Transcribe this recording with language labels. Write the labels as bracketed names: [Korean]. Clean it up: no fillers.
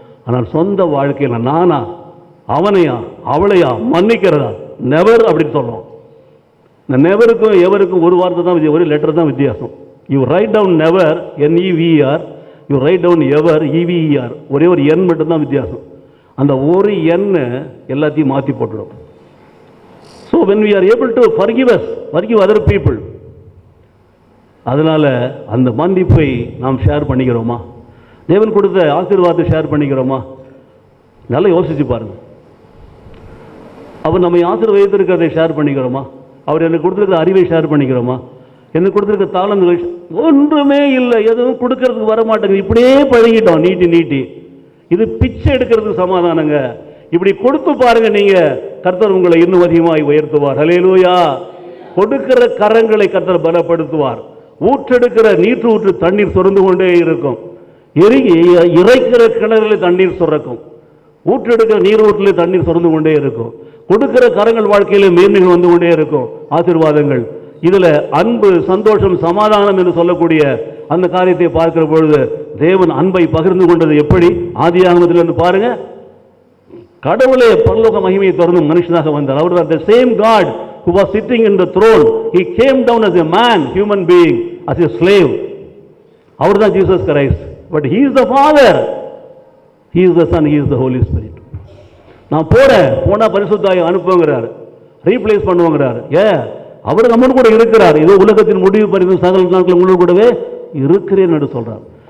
[Tamil] ஆனால் சொந்த வாழ்க்கையில் நானா அவனையா அவளையா மன்னிக்கிறதா நெவர் அப்படின்னு சொல்லுவோம். இந்த நெவருக்கும் எவருக்கும் ஒரு வார்த்தை தான், ஒரு லெட்டர் தான் வித்தியாசம். [English] You write down never NEVER, you write down ever EVER. [Tamil] ஒரே ஒரு எண் மட்டும்தான் வித்தியாசம். அந்த ஒரு எண் எல்லாத்தையும் மாற்றி போட்டுடும். [English] so when we are able to forgive other people, [Tamil] அதனால அந்த மன்னிப்பை நாம் ஷேர் பண்ணிக்கிறோமா? தேவன் கொடுத்த ஆசீர்வாதத்தை ஷேர் பண்ணிக்கிறோமா? நல்லா யோசிச்சு பாருங்க. அவர் நம்மை ஆசீர்வதித்திருக்கிறதை ஷேர் பண்ணிக்கிறோமா? அவர் எனக்கு கொடுத்துருக்கிற அறிவை ஷேர் பண்ணிக்கிறோமா? எனக்கு கொடுத்துருக்க தாளந்துகள் ஒன்றுமே இல்லை, எதுவும் கொடுக்கறதுக்கு வர மாட்டேங்குது. இப்படியே பழகிட்டோம் நீட்டி. இது பிச்சை எடுக்கிறதுக்கு சமாதானங்க. இப்படி கொடுத்து பாருங்க, நீங்க கர்த்தர் உங்களை இன்னும் அதிகமாய் உயர்த்துவார். ஹல்லேலூயா. கொடுக்கிற கரங்களை கர்த்தர் பலப்படுத்துவார். ஊற்றெடுக்கிற ஊற்று தண்ணீர் சுரந்து கொண்டே இருக்கும். இறைக்கிற கிணறுகளில் தண்ணீர் சுரக்கும். ஊற்றெடுக்கிற நீரூற்றிலே தண்ணீர் சுரந்து கொண்டே இருக்கும். கொடுக்கிற கரங்கள் வாழ்க்கையில மேன்மைகள் வந்து கொண்டே இருக்கும், ஆசீர்வாதங்கள். இதுல அன்பு, சந்தோஷம், சமாதானம் என்று சொல்லக்கூடிய அந்த காரியத்தை பார்க்கிற பொழுது தேவன் அன்பை பகிர்ந்து கொண்டது எப்படி? ஆதியாகமத்திலிருந்து பாருங்க. கடவுளே பரலோக மகிமையை தொடர்ந்து மனுஷனாக வந்தார். [English] அவர் the same God who was sitting in the throne, he came down as a man, human being, as a slave. [Tamil] அவர் தான் [English] Jesus Christ. but he is the Father, he is the Son, he is the Holy Spirit. [Tamil] நான் போனா பரிசுத்தாய் அனுப்புங்கிறார், replace பண்ணுவாங்கிறார். அவர் நம்ம கூட இருக்கிறார். இதோ உலகத்தின் முடிவு பரிந்து சகல நாட்கள் உங்களோடு கூடவே இருக்கிறேன் என்று சொல்றார்.